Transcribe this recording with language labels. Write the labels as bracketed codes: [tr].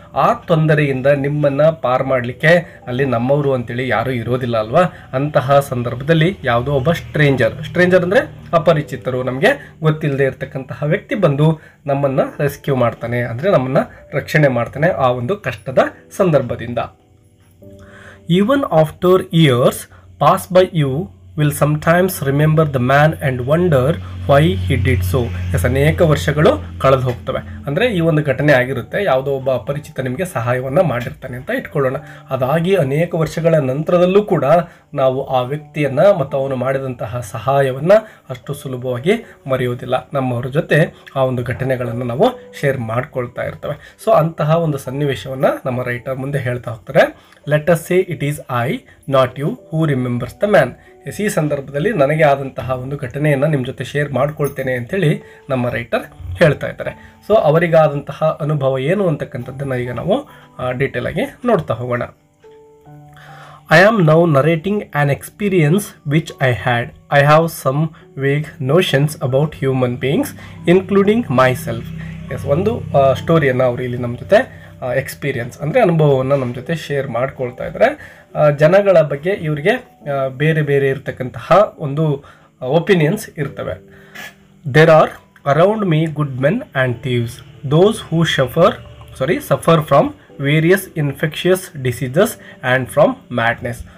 [kn] ಆ ತೊಂದರೆಯಿಂದ ನಿಮ್ಮನ್ನು ಪಾರು ಮಾಡಲಿಕ್ಕೆ ಅಲ್ಲಿ ನಮ್ಮವರು ಅಂತೇಳಿ ಯಾರೂ ಇರೋದಿಲ್ಲ ಅಲ್ವಾ. ಅಂತಹ ಸಂದರ್ಭದಲ್ಲಿ ಯಾವುದೋ ಒಬ್ಬ ಸ್ಟ್ರೇಂಜರ್ ಅಂದರೆ ಅಪರಿಚಿತರು, ನಮಗೆ ಗೊತ್ತಿಲ್ಲದೆ ಇರತಕ್ಕಂತಹ ವ್ಯಕ್ತಿ ಬಂದು ನಮ್ಮನ್ನು ರೆಸ್ಕ್ಯೂ ಮಾಡ್ತಾನೆ, ಅಂದರೆ ನಮ್ಮನ್ನು ರಕ್ಷಣೆ ಮಾಡ್ತಾನೆ ಆ ಒಂದು ಕಷ್ಟದ ಸಂದರ್ಭದಿಂದ. [en] Even after years pass by you will sometimes remember the man and wonder why he did so. [kn] S, ಅನೇಕ ವರ್ಷಗಳು ಕಳೆದು ಹೋಗ್ತವೆ. ಅಂದರೆ ಈ ಒಂದು ಘಟನೆ ಆಗಿರುತ್ತೆ, ಯಾವುದೋ ಒಬ್ಬ ಅಪರಿಚಿತ ನಿಮಗೆ ಸಹಾಯವನ್ನು ಮಾಡಿರ್ತಾನೆ ಅಂತ ಇಟ್ಕೊಳ್ಳೋಣ. ಅದಾಗಿ ಅನೇಕ ವರ್ಷಗಳ ನಂತರದಲ್ಲೂ ಕೂಡ ನಾವು ಆ ವ್ಯಕ್ತಿಯನ್ನು ಮತ್ತು ಅವನು ಮಾಡಿದಂತಹ ಸಹಾಯವನ್ನು ಅಷ್ಟು ಸುಲಭವಾಗಿ ಮರೆಯೋದಿಲ್ಲ. ನಮ್ಮವ್ರ ಜೊತೆ ಆ ಒಂದು ಘಟನೆಗಳನ್ನು ನಾವು ಶೇರ್ ಮಾಡ್ಕೊಳ್ತಾ ಇರ್ತವೆ. ಸೊ ಅಂತಹ ಒಂದು ಸನ್ನಿವೇಶವನ್ನು ನಮ್ಮ ರೈಟರ್ ಮುಂದೆ ಹೇಳ್ತಾ ಹೋಗ್ತಾರೆ. [en] Let us say it is I, not you, who remembers the man. [kn] ಈ ಸಂದರ್ಭದಲ್ಲಿ ನನಗೆ ಆದಂತಹ ಒಂದು ಘಟನೆಯನ್ನು ನಿಮ್ಮ ಜೊತೆ ಶೇರ್ ಮಾಡ್ಕೊಳ್ತೇನೆ ಅಂಥೇಳಿ ನಮ್ಮ ರೈಟರ್ ಹೇಳ್ತಾ ಇದ್ದಾರೆ. ಸೊ ಅವರಿಗಾದಂತಹ ಅನುಭವ ಏನು ಅಂತಕ್ಕಂಥದ್ದನ್ನು ಈಗ ನಾವು ಡೀಟೇಲ್ ಆಗಿ ನೋಡ್ತಾ ಹೋಗೋಣ. [en] I am now narrating an experience which I had. I have some vague notions about human beings, including myself. [kn] S, ಒಂದು ಸ್ಟೋರಿಯನ್ನು ಅವರು ಇಲ್ಲಿ ನಮ್ಮ ಜೊತೆ ಎಕ್ಸ್ಪೀರಿಯನ್ಸ್ ಅಂದರೆ ಅನುಭವವನ್ನು ನಮ್ಮ ಜೊತೆ ಶೇರ್ ಮಾಡ್ಕೊಳ್ತಾ ಇದ್ದಾರೆ. ಜನಗಳ ಬಗ್ಗೆ ಇವರಿಗೆ ಬೇರೆ ಬೇರೆ ಇರತಕ್ಕಂತಹ ಒಂದು ಒಪಿನಿಯನ್ಸ್ ಇರ್ತವೆ. [en] There are around me good men and thieves, those who suffer from various infectious diseases and from madness.